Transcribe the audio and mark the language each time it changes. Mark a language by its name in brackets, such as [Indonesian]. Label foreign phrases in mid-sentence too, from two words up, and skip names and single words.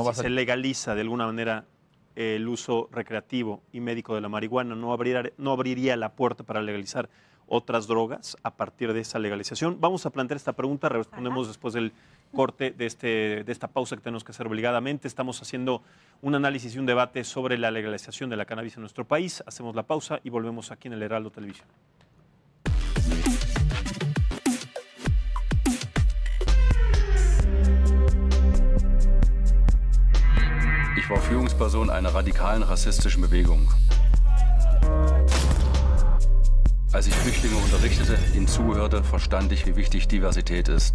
[Spanish] si se legaliza de alguna manera el uso recreativo y médico de la marihuana, ¿no abriría la puerta para legalizar otras drogas a partir de esa legalización? Vamos a plantear esta pregunta, respondemos después del corte de esta pausa que tenemos que hacer obligadamente. Estamos haciendo un análisis y un debate sobre la legalización de la cannabis en nuestro país. Hacemos la pausa y volvemos aquí en el Heraldo Televisión. [German] Ich war Führungsperson einer radikalen rassistischen Bewegung. Als ich Flüchtlinge unterrichtete, ihnen zuhörte, verstand ich, wie wichtig Diversität ist.